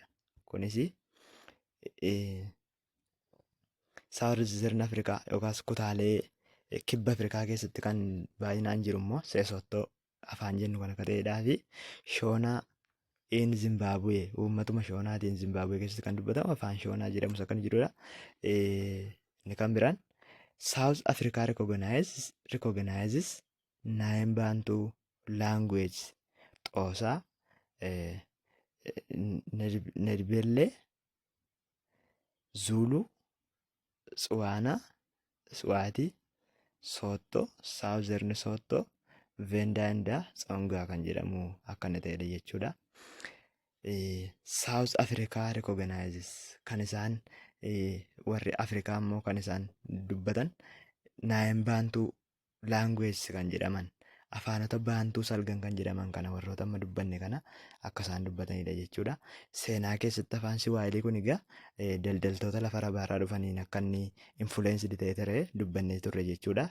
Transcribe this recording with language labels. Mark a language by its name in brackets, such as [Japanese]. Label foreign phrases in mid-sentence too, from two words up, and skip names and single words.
[Oromo] Kunis Southern Africa yookaas kutaalee kibba Afrikaa keessatti kan baay'inaan jiru immoo Sesotho afaan jennu kan akka ta'edhaa fi Shoonaa in Zimbabwe, uummatuma Shoonaatiin Zimbabwe keessatti kan dubbatamu afaan Shoonaa jedhamus akka jirudha. Inni kan biraan [English] South Africa recognizes 9 Bantu language Xhosa, Nedbele, Zulu, Tswana, Swati, Sotho, Southern Sotho, Venda and Tsonga [Oromo] kan jedhamu akka inni ta'edha jechuudha. [English] South Africa recognizes [Oromo] kan isaan warri Afrikaa immoo kan isaan dubbatan [English] 9 Bantu language [Oromo] kan jedhaman afaanota baantuu salgan kan jedhaman kana warroota amma dubbanne kana akka isaan dubbatanidha jechuudha. Seenaa keessatti afaan Siwaayilii kun egaa daldaltoota lafa Arabaarraa dhufaniin akka inni influenced ta'ee ture dubbannee turre jechuudha.